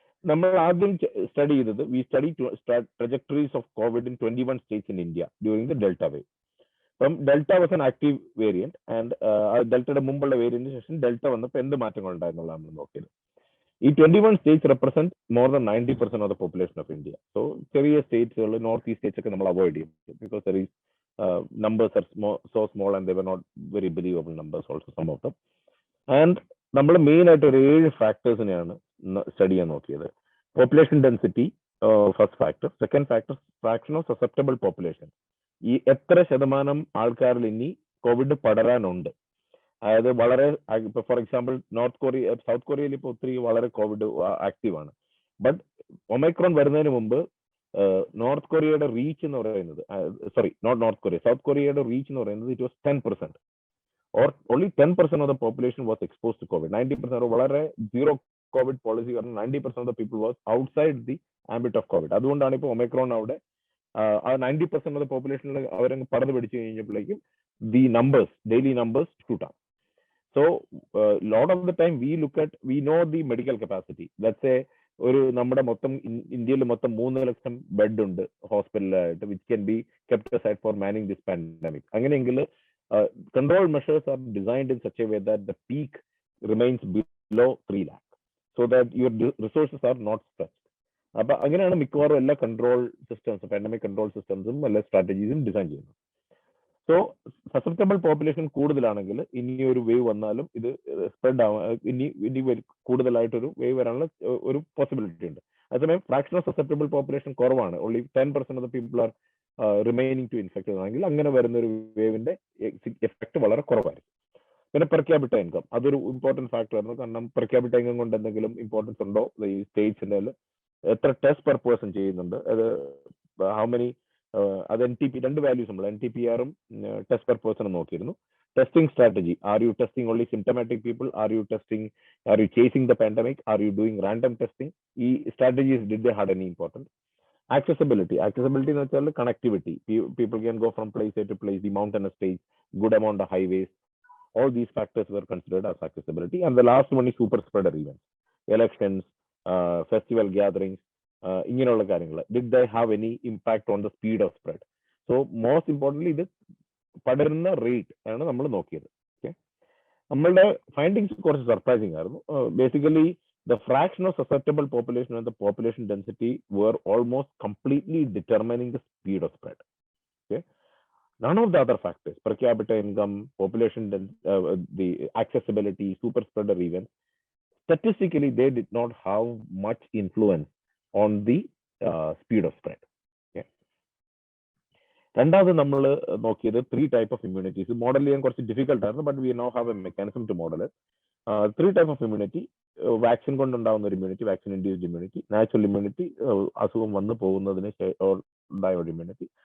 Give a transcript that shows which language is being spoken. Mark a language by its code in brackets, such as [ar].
[ml] നമ്മൾ ആദ്യം സ്റ്റഡി ചെയ്തത് [en] We study trajectories of COVID in 21 states in India during the delta wave. [ml] അപ്പം [en] delta was an active variant and [ml] ഡെൽറ്റയുടെ മുമ്പുള്ള വേരിയന്റിന് ശേഷം ഡെൽറ്റ വന്നപ്പോൾ എന്ത് മാറ്റങ്ങൾ ഉണ്ടായിരുന്നുള്ള നമ്മൾ നോക്കിയത്. [en] ഈ 21 states represent more than 90% of the population of India. [ml] So ചെറിയ സ്റ്റേറ്റ്സുകൾ, നോർത്ത് ഈസ്റ്റ് സ്റ്റേറ്റ്സ് ഒക്കെ നമ്മൾ അവോയ്ഡ് ചെയ്യും [en] Because there is numbers are so small and they were not very believable numbers also, some of them. [ml] And നമ്മൾ main ആയിട്ട് ഒരു 7 ഫാക്ടേഴ്സിനെയാണ് study ചെയ്യാൻ നോക്കിയത്. [en] population density first factor, second factor fraction of susceptible population, [ml] ഈ എത്ര ശതമാനം ആൾക്കാരിൽ ഇനി കോവിഡ് പടരാനുണ്ട്. അതായത് വളരെ ഇപ്പൊ ഫോർ എക്സാമ്പിൾ സൗത്ത് കൊറിയയിൽ ഇപ്പോൾ ഒത്തിരി വളരെ കോവിഡ് ആക്റ്റീവ് ആണ്. ബട്ട് ഒമൈക്രോൺ വരുന്നതിന് മുമ്പ് നോർത്ത് കൊറിയയുടെ റീച്ച് എന്ന് പറയുന്നത് സൗത്ത് കൊറിയയുടെ റീച്ച് എന്ന് പറയുന്നത് [en] It was 10%. or only 10% of the population was exposed to COVID. 90% വളരെ zero COVID policy കാരണം 90% of the people was outside the ambit of COVID. [ml] അതുകൊണ്ടാണ് ഇപ്പോൾ ഒമൈക്രോൺ അവിടെ ആ [en] 90% of the population [ml] അവരങ്ങ് പടർന്നു പിടിച്ചു കഴിഞ്ഞപ്പോഴേക്കും [en] the numbers, daily numbers shoot up. So lot of the time we know the medical capacity. Let's say [ml] ഒരു നമ്മുടെ മൊത്തം ഇന്ത്യയിൽ മൊത്തം 3 ലക്ഷം ബെഡ് ഉണ്ട് ഹോസ്പിറ്റലായിട്ട് [en] Which can be kept aside for manning this pandemic. അങ്ങനെയെങ്കിൽ control measures are designed in such a way that the peak remains below 3 lakh so that your resources are not stretched. [ml] അപ്പോൾ അങ്ങനെയാണ് മിക്കവാറും എല്ലാ control സിസ്റ്റംസും, pandemic control സിസ്റ്റംസും എല്ലാ സ്ട്രാറ്റജീസും design ചെയ്യുന്നത്. So susceptible population കൂടുതലാണെങ്കിൽ ഇനി ഒരു വേവ് വന്നാലും ഇത് സ്പ്രെഡ് ആവാൻ ഇനി കൂടുതലായിട്ടൊരു വേവ് വരാനുള്ള ഒരു പോസിബിലിറ്റി ഉണ്ട്. അതേസമയം [en] fraction of susceptible population [ml] കുറവാണ്, [en] only 10% of the people are remaining to infected [ml] ആണെങ്കിൽ അങ്ങനെ വരുന്ന ഒരു വേവിന്റെ എഫക്ട് വളരെ കുറവായിരിക്കും. പിന്നെ പെർ ക്യാപിറ്റ ഇൻകം അതൊരു ഇമ്പോർട്ടന്റ് ഫാക്ടർ ആയിരുന്നു. കാരണം പെർ ക്യാപിറ്റ ഇൻകം കൊണ്ട് എന്തെങ്കിലും ഇമ്പോർട്ടൻസ് ഉണ്ടോ ഈ സ്റ്റേറ്റ്സിന്റെ എത്ര ടെസ്റ്റ് പെർ പേഴ്സൺ ചെയ്യുന്നുണ്ട്, അത് ഹൗ മെനി, അത് NTP 2 വാല്യൂസ് നമ്മൾ NTPR-ഉം ടെസ്റ്റ് പെർ പേഴ്സൺ നോക്കിയിരുന്നു. [en] Testing strategy, are you testing only symptomatic people, are you chasing the pandemic, are you doing random testing, ഈ strategies did they had any importance. Accessibility എന്ന് വെച്ചാൽ connectivity, people can go from place A to place, the mountainous states, good amount of highways, all these factors were considered as accessibility. And the last one is super spreader events, elections, festival gatherings, [ml] ഇങ്ങനെയുള്ള കാര്യങ്ങൾ, [en] did they have any impact on the speed of spread? [ml] So most importantly, ഇത് പടരുന്ന rate ആണ് നമ്മൾ നോക്കിയത്. Okay, നമ്മളുടെ findings കുറച്ച് surprising ആയിരുന്നു. [en] Basically the fraction of susceptible population and the population density were almost completely determining the speed of spread. Okay, none of the other factors, per capita income, population, the accessibility, super spreader events, statistically they did not have much influence on the speed of spread. [ml] Okay, രണ്ടാമത് നമ്മൾ നോക്കിയത് [en] 3 type of immunities. [ml] Model ചെയ്യാൻ കുറച്ച് difficult ആയിരുന്നു, [en] But we now have a mechanism to model it. 3 type of immunity. [ml] Vaccine കൊണ്ടുണ്ടാവുന്ന ഒരു immunity, vaccine induced immunity. Natural immunity, അസുഖം വന്നു പോകുന്നതിന് ഉണ്ടായ ഒരു ഇമ്മ്യൂണിറ്റി.